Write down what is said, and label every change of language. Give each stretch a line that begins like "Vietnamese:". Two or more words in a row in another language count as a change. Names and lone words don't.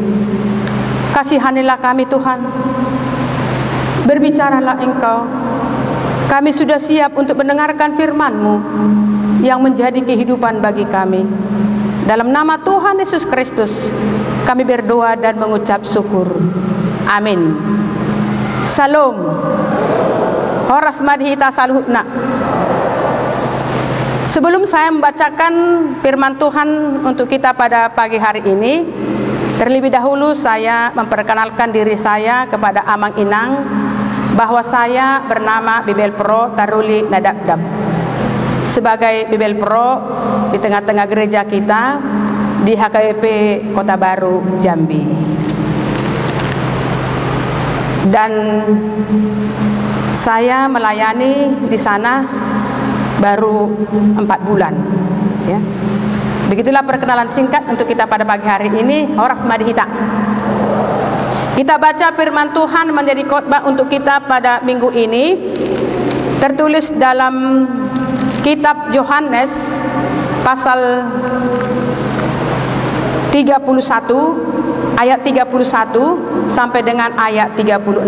Indonesian: Kasihanilah kami Tuhan, berbicaralah Engkau. Kami sudah siap untuk mendengarkan firman-Mu yang menjadi kehidupan bagi kami. Dalam nama Tuhan Yesus Kristus kami berdoa dan mengucap syukur. Amin. Salam.
Batak Toba: Horas madhita saluhna.
Indonesian: Sebelum saya membacakan firman Tuhan untuk kita pada pagi hari ini, terlebih dahulu saya memperkenalkan diri saya kepada
Batak Toba: Amang Inang,
Indonesian: bahwa saya bernama Bibel Pro Taruli Nadabdab. Sebagai Bibel Pro di tengah-tengah gereja kita, di HKBP Kota Baru, Jambi. Dan saya melayani di sana baru 4 bulan, ya. Begitulah perkenalan singkat untuk kita pada pagi hari ini.
Batak Toba: Horas madihita.
Indonesian: Kita baca firman Tuhan menjadi khotbah untuk kita pada minggu ini. Tertulis dalam kitab Yohanes pasal 31 ayat 31 sampai dengan ayat 36.